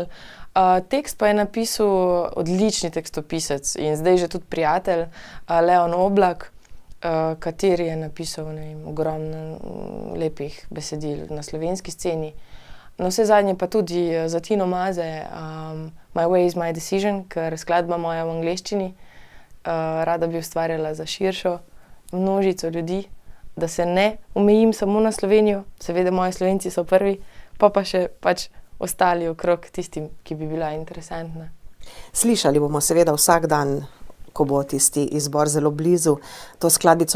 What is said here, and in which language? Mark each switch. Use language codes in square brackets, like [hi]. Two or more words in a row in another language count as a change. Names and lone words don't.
[sl] Tekst pa je napisal odlični tekstopisec in zdaj že tudi prijatelj, Leon Oblak, kateri je napisal, ne vem, ogromno lepih besedil na slovenski sceni. Navsezadnje pa tudi za Tino Maze, [en] My Way is my decision, [sl] ker skladba moja v angleščini, rada bi ustvarjala za širšo množico ljudi, da se ne omejim samo na Slovenijo, seveda moji Slovenci so prvi, pa še pač ostali okrog tistim, ki bi bila interesantna. Slišali bomo seveda vsak dan, ko bo tisti izbor zelo blizu, to skladbico.